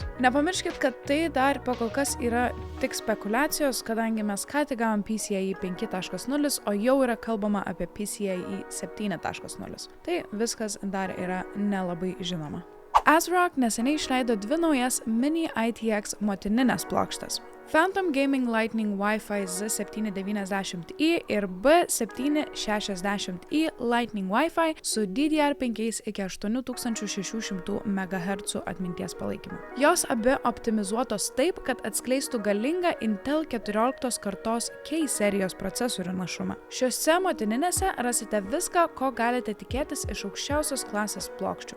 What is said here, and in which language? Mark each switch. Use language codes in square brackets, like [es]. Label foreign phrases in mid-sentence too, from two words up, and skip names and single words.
[lt] Nepamirškit, kad tai dar pakol kas yra tik spekulacijos, kadangi mes ką tik gavom PCIe 5.0, o jau yra kalbama apie PCIe 7.0. Tai viskas dar yra nelabai žinoma. ASRock neseniai išleido 2 naujas Mini ITX motininės plokštes. Phantom Gaming Lightning Wi-Fi Z790i ir B760i Lightning Wi-Fi su DDR5 iki 8600 MHz atminties palaikymu. Jos abi optimizuotos taip, kad atskleistų galingą Intel 14 kartos K serijos procesorių našumą. Šiose motininėse rasite viską, ko galite tikėtis iš aukščiausios klasės plokščių.